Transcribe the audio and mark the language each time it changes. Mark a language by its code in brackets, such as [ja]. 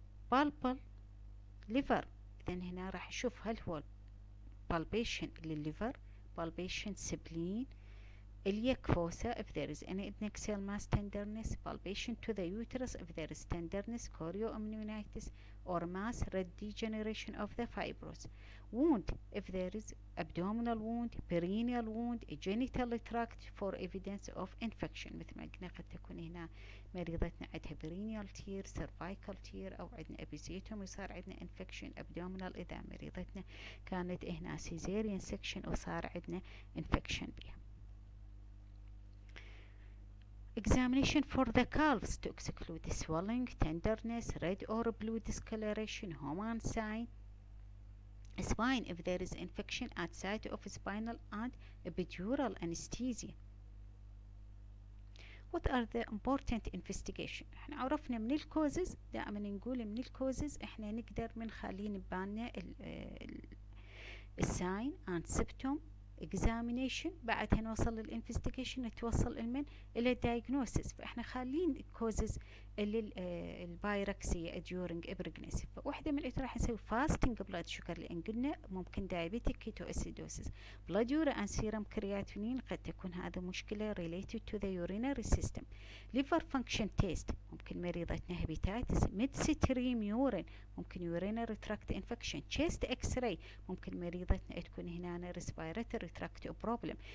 [en] بالبل liver. [ar] إذن هنا راح نشوف هل هو [en] palpation للliver, palpation spleen, iliac fossa if there is any adnexal mass tenderness, palpation to the uterus if there is tenderness, chorioamnionitis or mass red degeneration of the fibros. wound if there is abdominal wound, perineal wound, genital tract for evidence of infection. [ar] مثل ما قلنا قد تكون هنا مريضتنا عندها perineal tear, cervical tear أو عندنا episiotomy وصار عندنا infection abdominal إذا مريضتنا كانت هنا cesarean section وصار عندنا infection بها. [en] examination for the calves to exclude swelling, tenderness, red or blue discoloration, Homan sign. spine if there is infection at site of spinal and epidural anesthesia. what are the important investigation؟ [ar] احنا عرفنا من الكوزز، دائما نقول من الكوزز احنا نقدر من خليه نباننا الساين and symptom examination، بعدها نوصل للانفستيجيشن نتوصل المن الى diagnosis. فاحنا خالين كوزز البايركسيا during pregnancy. فواحدة من الاتي راح نسوي fasting blood sugar لان قلنا ممكن diabetic ketoacidosis. [en] blood urine and serum creatinine [ar] قد تكون هذا مشكلة [en] related to the urinary system. liver function test [ar] ممكن مريضتنا [en] hepatitis. midstream urine ممكن urinary tract infection. chest x-ray [ar] ممكن مريضتنا تكون هنا [en] respiratory tract problem.